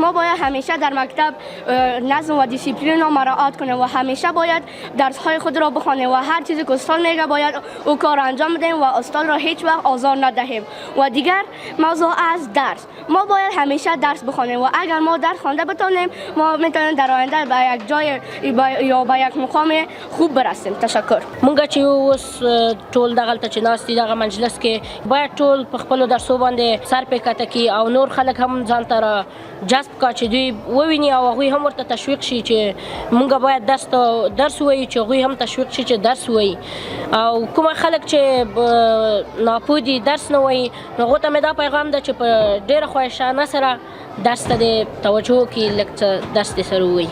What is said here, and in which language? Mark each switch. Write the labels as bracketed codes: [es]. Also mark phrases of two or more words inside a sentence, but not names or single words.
[fa] ما باید همیشه در مکتب نظم و دیسیپلین را مراعات کنیم و همیشه باید درس‌های خود را بخوانیم و هر چیزی که استاد میگه باید او کار انجام بدیم و استاد را هیچ وقت آزار ندهیم. و دیگر موضوع از درس، ما باید همیشه درس بخوانیم و اگر ما درس خوانده بتونیم ما میتونیم در آینده به یک جای یا به یک مقام خوب برسیم. تشکر. [ps] مونږ چې اوس ټول دغلته چې ناست دي دغه مجلس کې باید ټول په خپلو درسو باندې سر پې کته کړي او نور خلک هم ځان ته را جذب کړه چې دوی وویني او هغوی هم ورته تشویق شي چې مونږ باید درس ووایو چې هغوی هم تشویق شي چې درس ووایي او کومه خلک چې ناپوه دي درس نه وایي نو هغو ته مې دا پیغام ده چې په ډېره خواهشانه سره درس ته دې توجه وکړي لږ څه درس دې سره ووایي.